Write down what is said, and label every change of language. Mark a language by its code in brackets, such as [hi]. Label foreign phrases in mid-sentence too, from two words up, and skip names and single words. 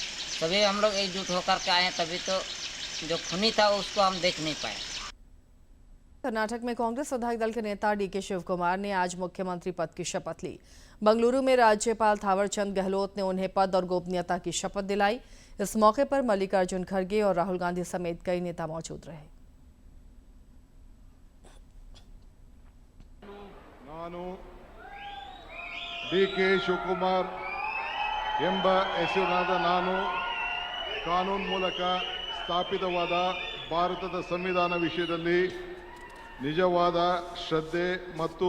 [hi] तभी हम लोग एकजुट होकर के आए, तभी तो जो खूनी था उसको हम देख नहीं पाए। कर्नाटक में कांग्रेस विधायक दल के नेता डीके शिव कुमार ने आज मुख्यमंत्री पद की शपथ ली। बंगलुरु में राज्यपाल थावरचंद गहलोत ने उन्हें पद और गोपनीयता की शपथ दिलाई। इस मौके पर मल्लिकार्जुन खड़गे और राहुल गांधी समेत कई नेता मौजूद रहे। [kn] ನಾನು ಡಿ.ಕೆ. ಶಿವಕುಮಾರ್ ಎಂಬ ಹೆಸರಿನಾದ ನಾನು ಕಾನೂನು ಮೂಲಕ ಸ್ಥಾಪಿತವಾದ ಭಾರತದ ಸಂವಿಧಾನ ವಿಷಯದಲ್ಲಿ ನಿಜವಾದ ಶ್ರದ್ಧೆ ಮತ್ತು